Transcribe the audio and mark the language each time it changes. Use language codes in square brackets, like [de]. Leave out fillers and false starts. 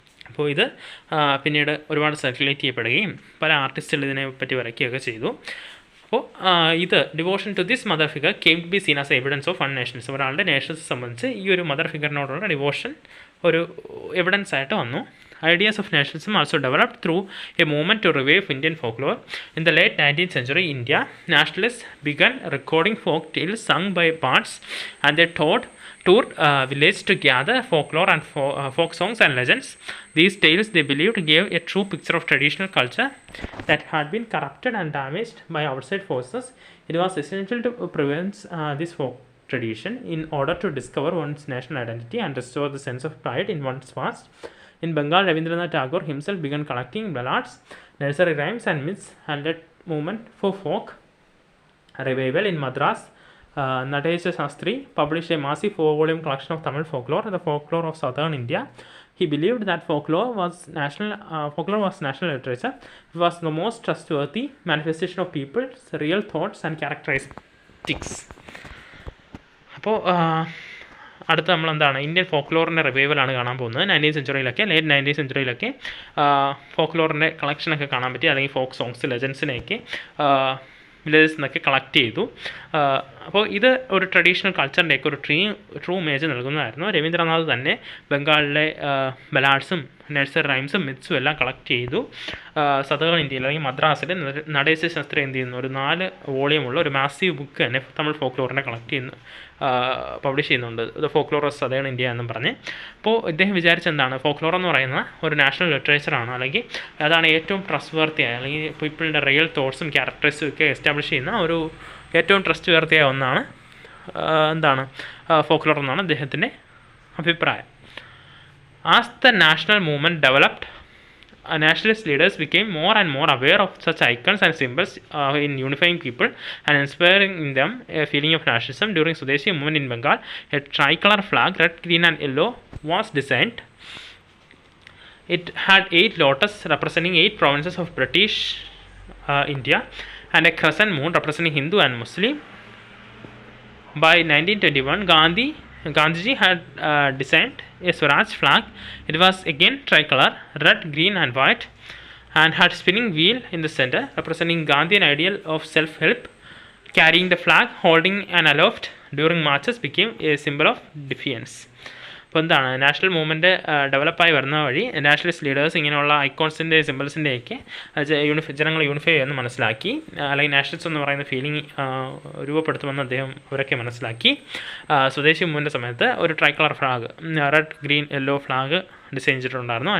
[ml] അപ്പോൾ ഇത് പിന്നീട് ഒരുപാട് സർക്കുലേറ്റ് ചെയ്യപ്പെടുകയും പല ആർട്ടിസ്റ്റുകൾ ഇതിനെപ്പറ്റി വരയ്ക്കുകയൊക്കെ ചെയ്തു. അപ്പോൾ ഇത് [en] Devotion to this mother figure came to be seen as evidence of one nations. [ml] ഒരാളുടെ നേഷൻസ് സംബന്ധിച്ച് ഈ ഒരു മദർ ഫിഗറിനോടുള്ള ഡിവോഷൻ ഒരു എവിഡൻസ് ആയിട്ട് വന്നു. [en] Ideas of nationalism also developed through a movement to revive Indian folklore. In the late 19th century, India nationalists began recording folk tales sung by bards, and they toured villages to gather folklore and folk songs and legends. These tales, they believed, gave a true picture of traditional culture that had been corrupted and damaged by outside forces. It was essential to prevent this folk tradition in order to discover one's national identity and restore the sense of pride in one's past. In Bengal, Rabindranath Tagore himself began collecting ballads, nursery rhymes and myths, and led movement for folk revival. In Madras, Natesha Shastri published a massive 4-volume collection of Tamil folklore, the folklore of southern India. He believed that folklore was national literature. It was the most trustworthy manifestation of people's real thoughts and characteristics. [ml] അപ്പോൾ അടുത്ത നമ്മളെന്താണ് Indian ഫോക്ലോറിൻ്റെ റിവൈവലാണ് കാണാൻ പോകുന്നത്. 19th സെഞ്ചുറിയിലൊക്കെ late 19th സെഞ്ചുറിയിലൊക്കെ ഫോക്ലോറിൻ്റെ കളക്ഷനൊക്കെ കാണാൻ പറ്റി, അല്ലെങ്കിൽ folk songs, ലെജൻസിനെയൊക്കെ villages നിന്നൊക്കെ collect ചെയ്തു. അപ്പോൾ ഇത് ഒരു ട്രഡീഷണൽ കൾച്ചറിൻ്റെയൊക്കെ ഒരു ട്രൂ ഇമേജ് നൽകുന്നതായിരുന്നു. രവീന്ദ്രനാഥ് തന്നെ ബംഗാളിലെ ബലാഡ്സും നഴ്സറി റൈംസും മിത്സും എല്ലാം കളക്ട് ചെയ്തു. സദേൺ ഇന്ത്യയിൽ അല്ലെങ്കിൽ മദ്രാസിൽ നടേശ ശാസ്ത്രി എന്ത് ചെയ്യുന്നു, ഒരു 4 വോളിയമുള്ള ഒരു മാസീവ് ബുക്ക് തന്നെ തമിഴ് ഫോക്ലോറിനെ കളക്ട് ചെയ്യുന്നു, പബ്ലിഷ് ചെയ്യുന്നുണ്ട്, the folklore of southern India എന്നും പറഞ്ഞ്. അപ്പോൾ ഇദ്ദേഹം വിചാരിച്ചെന്താണ്, ഫോക്ലോർ എന്ന് പറയുന്ന ഒരു നാഷണൽ ലിറ്ററേച്ചറാണ്, അല്ലെങ്കിൽ അതാണ് ഏറ്റവും ട്രസ്റ്റ് വർത്തിയായ, അല്ലെങ്കിൽ പീപ്പിളിൻ്റെ റിയൽ തോട്ട്സും ക്യാരക്ടേഴ്സും ഒക്കെ എസ്റ്റാബ്ലിഷ് ചെയ്യുന്ന ഒരു ഏറ്റവും ട്രസ്റ്റ് വർത്തിയായ ഒന്നാണ് എന്താണ് ഫോക്ലോർ എന്നാണ് അദ്ദേഹത്തിൻ്റെ അഭിപ്രായം. [en] As the national movement developed, nationalist leaders became more and more aware of such icons and symbols in unifying people and inspiring in them a feeling of nationalism. During Swadeshi movement in Bengal, a tricolor flag, red, green and yellow, was designed. It had 8 lotus representing 8 provinces of British India and a crescent moon representing Hindu and Muslim. By 1921, Gandhiji had designed a Swaraj flag. It was again tricolor, red, green and white, and had spinning wheel in the center representing Gandhian ideal of self-help. Carrying the flag, holding an aloft during marches became a symbol of defiance. [ml] അപ്പോൾ എന്താണ് national movement ഡെവലപ്പായി വരുന്ന വഴി nationalist leaders ഇങ്ങനെയുള്ള ഐക്കോൺസിൻ്റെ സിമ്പിൾസിൻ്റെയൊക്കെ ജനങ്ങളെ unify ചെയ്യുമെന്ന് മനസ്സിലാക്കി, അല്ലെങ്കിൽ nationalist എന്ന് പറയുന്ന ഫീലിംഗ് രൂപപ്പെടുത്തുമെന്ന് അദ്ദേഹം അവരൊക്കെ മനസ്സിലാക്കി. സ്വദേശി മൂവ്മെൻറ്റ് സമയത്ത് ഒരു tricolour flag, red, green, yellow flag design ചെയ്തിട്ടുണ്ടായിരുന്നു.